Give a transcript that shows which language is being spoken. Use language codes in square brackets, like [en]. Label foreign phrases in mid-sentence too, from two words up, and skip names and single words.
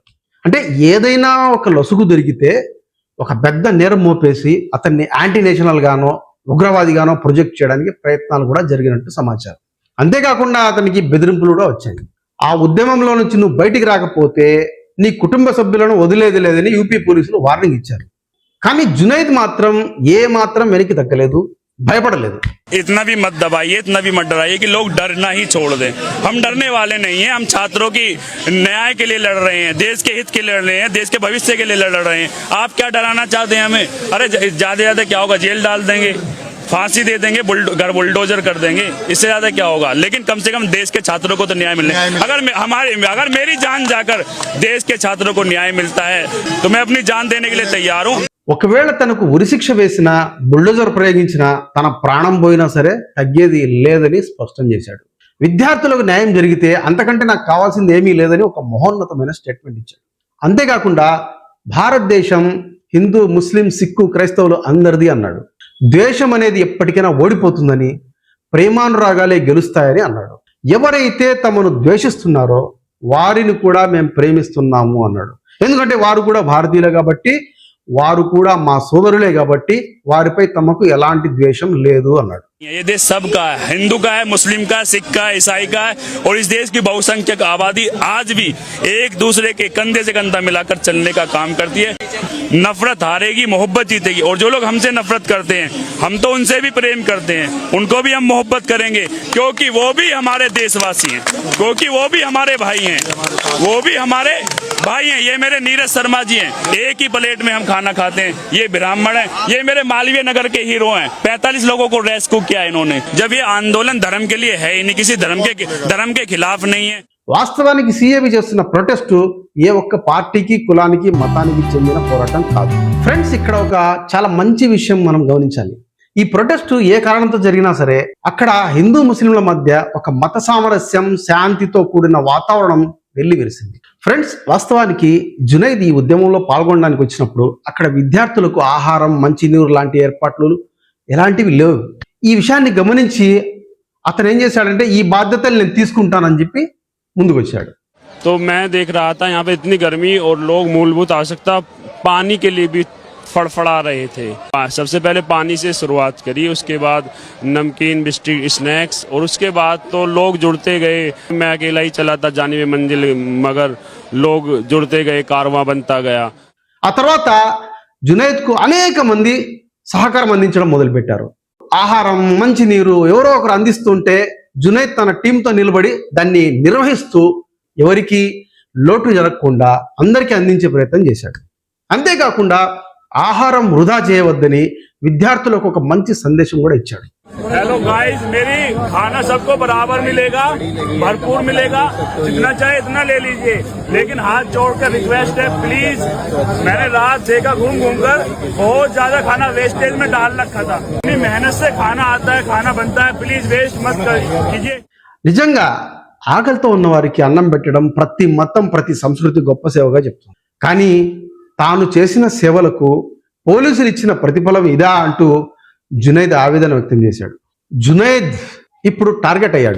[te] అంటే ఏదైనా ఒక లొసుగు దొరికితే ఒక పెద్ద నేరం మోపేసి అతన్ని [en] anti national [te] గానో ఉగ్రవాదిగానో ప్రొజెక్ట్ చేయడానికి ప్రయత్నాలు కూడా జరిగినట్టు సమాచారం. అంతేకాకుండా అతనికి బెదిరింపులు కూడా వచ్చాయి. ఆ ఉద్యమంలో నుంచి నువ్వు బయటికి రాకపోతే నీ కుటుంబ సభ్యులను వదిలేది లేదని యూపీ పోలీసులు వార్నింగ్ ఇచ్చారు. కానీ జునైద్ మాత్రం ఏ మాత్రం వెనక్కి తగ్గలేదు, భయపడలేదు. [hi] इतना भी मत दबाइए, इतना भी मत डराइए कि लोग डरना ही छोड़ दें. हम डरने वाले नहीं हैं. हम छात्रों की न्याय के लिए लड़ रहे हैं, देश के हित के लिए लड़ रहे हैं, देश के भविष्य के लिए लड़ रहे हैं. आप क्या डराना चाहते हैं हमें? अरे ज्यादा ज्यादा क्या होगा, जेल डाल देंगे, फांसी दे देंगे, घर बुलडोजर कर देंगे, इससे ज्यादा क्या होगा. लेकिन कम से कम देश के छात्रों को तो न्याय मिलने. अगर मेरी जान जाकर देश के छात्रों को न्याय मिलता है तो मैं अपनी जान देने के लिए तैयार हूँ. [te] ఒకవేళ తనకు ఉరిశిక్ష వేసినా బుల్డోజర్ ప్రయోగించినా తన ప్రాణం పోయినా సరే తగ్గేది లేదని స్పష్టం చేశాడు. విద్యార్థులకు న్యాయం జరిగితే అంతకంటే నాకు కావాల్సింది ఏమీ లేదని ఒక మహోన్నతమైన స్టేట్మెంట్ ఇచ్చాడు. అంతేకాకుండా భారతదేశం హిందూ, ముస్లిం, సిక్కు, క్రైస్తవులు అందరిది అన్నాడు. ద్వేషం అనేది ఎప్పటికైనా ఓడిపోతుందని, ప్రేమానురాగాలే గెలుస్తాయని అన్నాడు. ఎవరైతే తమను ద్వేషిస్తున్నారో వారిని కూడా మేము ప్రేమిస్తున్నాము అన్నాడు. ఎందుకంటే వారు కూడా భారతీయులే కాబట్టి, వారు కూడా మా సోదరులే కాబట్టి వారిపై తమకు ఎలాంటి ద్వేషం లేదు అన్నాడు. [hi] ये देश सबका है, हिंदू का है, मुस्लिम का, सिख का, ईसाई का है. और इस देश की बहुसंख्यक आबादी आज भी एक दूसरे के कंधे से कंधा मिलाकर चलने का काम करती है. नफरत हारेगी, मोहब्बत जीतेगी. और जो लोग हमसे नफरत करते हैं, हम तो उनसे भी प्रेम करते हैं, उनको भी हम मोहब्बत करेंगे, क्योंकि वो भी हमारे देशवासी हैं, क्योंकि वो भी हमारे भाई हैं, वो भी हमारे भाई हैं. ये मेरे नीरज शर्मा जी हैं, एक ही प्लेट में हम खाना खाते हैं. ये ब्राह्मण हैं, ये मेरे मालवीय नगर के हीरो हैं. 45 लोगों को रेस्क्यू किया इन्होंने. जब ये आंदोलन धर्म के लिए है ही नहीं, किसी धर्म के खिलाफ नहीं है. [te] వాస్తవానికి సీఏబీ చేస్తున్న ప్రొటెస్ట్ ఏ ఒక్క పార్టీకి, కులానికి, మతానికి చెందిన పోరాటం కాదు. ఫ్రెండ్స్, ఇక్కడ ఒక చాలా మంచి విషయం మనం గమనించాలి. ఈ ప్రొటెస్ట్ ఏ కారణంతో జరిగినా సరే అక్కడ హిందూ ముస్లింల మధ్య ఒక మత సామరస్యం, శాంతితో కూడిన వాతావరణం వెళ్లి విరిసింది. ఫ్రెండ్స్, వాస్తవానికి జునైద్ ఈ ఉద్యమంలో పాల్గొనడానికి వచ్చినప్పుడు అక్కడ విద్యార్థులకు ఆహారం, మంచినీరు లాంటి ఏర్పాట్లు ఎలాంటివి లేవు. ఈ విషయాన్ని గమనించి అతను ఏం చేశాడంటే ఈ బాధ్యతలు నేను తీసుకుంటానని చెప్పి ముందుకు వచ్చాడు. [hi] तो मैं देख रहा था यहाँ पे इतनी गर्मी और लोग मूलभूत आवश्यकता पानी के लिए भी फड़फड़ा रहे थे. सबसे पहले पानी से शुरुआत करी, उसके बाद नमकीन, [en] biscuit, snacks, [hi] और उसके बाद तो लोग जुड़ते गए. मैं अकेला ही चला था जाने में मंजिल, मगर लोग जुड़ते गए, कारवां बनता गया. [te] ఆ తర్వాత జునైద్కు అనేక మంది సహకారం అందించడం మొదలుపెట్టారు. ఆహారం, మంచినీరు ఎవరో ఒకరు అందిస్తుంటే జునైద్ తన టీంతో నిలబడి దాన్ని నిర్వహిస్తూ ఎవరికి లోటు జరగకుండా అందరికీ అందించే ప్రయత్నం చేశాడు. అంతేకాకుండా ఆహారం వృధా చేయవద్దని విద్యార్థులకు ఒక మంచి సందేశం కూడా ఇచ్చాడు. [en] hello guys, [hi] मेरी खाना सबको बराबर मिलेगा, भरपूर मिलेगा, जितना चाहे इतना ले लीजिए, लेकिन हाथ जोड़कर रिक्वेस्ट है, प्लीज. मैंने रात देखा घूम कर, बहुत ज्यादा खाना वेस्टेज में डाल रखा था. इतनी मेहनत से खाना आता है, खाना बनता है, [en] please waste [hi] मत कीजिए. [te] నిజంగా ఆకలితో ఉన్న వారికి అన్నం పెట్టడం ప్రతి మతం, ప్రతి సంస్కృతి గొప్ప సేవగా చెప్తుంది. కానీ తాను చేసిన సేవలకు పోలీసులు ఇచ్చిన ప్రతిఫలం ఇదా అంటూ జునైద్ ఆవేదన వ్యక్తం చేశాడు. జునైద్ ఇప్పుడు టార్గెట్ అయ్యాడు.